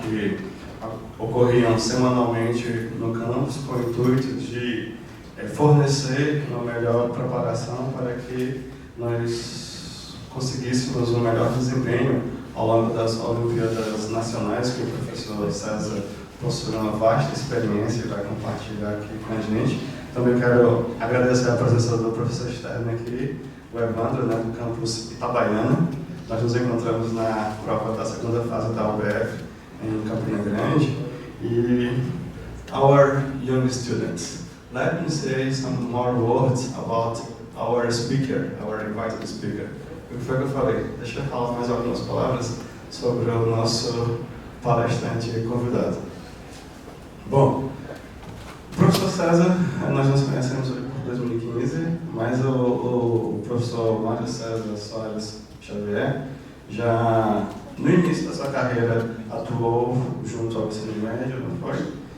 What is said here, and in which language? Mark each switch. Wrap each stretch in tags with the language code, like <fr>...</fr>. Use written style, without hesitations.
<pt>Que ocorriam semanalmente no campus com o intuito de fornecer uma melhor preparação para que nós conseguíssemos um melhor desempenho ao longo das Olimpíadas Nacionais, que o professor César possui uma vasta experiência e vai compartilhar aqui com a gente. Também quero agradecer a presença do professor externo aqui, o Evandro, né, do campus Itabaiana. Nós nos encontramos na prova da segunda fase da UBF em Campina Grande.</pt> <en>E our young students, let me say some more words about our speaker, our invited speaker.</en> <pt>O que foi que eu falei? Deixa eu falar mais algumas palavras sobre o nosso palestrante convidado. Bom, o professor César, nós nos conhecemos por 2015, mas o professor Mário César Soares Xavier já no início da sua carreira atuou junto ao ensino médio, não foi?</pt>